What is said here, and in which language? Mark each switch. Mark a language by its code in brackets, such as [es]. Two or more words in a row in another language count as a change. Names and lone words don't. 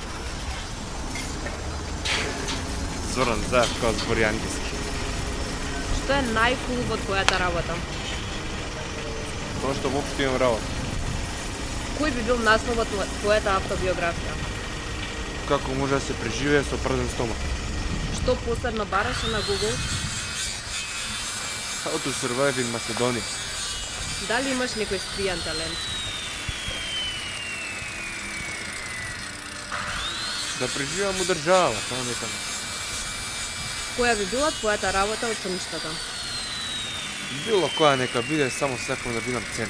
[mk] Зоран Заев као збори англиски. Што е најкул во твојата работа? Тоа што воопшто имам работа. Кој би бил насловот на твојата автобиографија? Како може да се преживее со празен стомак? Што последно бараше на Google? [en] How to survive in Macedonia. [mk] Дали имаш некој скриен талент? Да преживеам у држава, само некаде. Која би била твојата работа од соничката? Било која нека биде, само сакам да бидам ценет.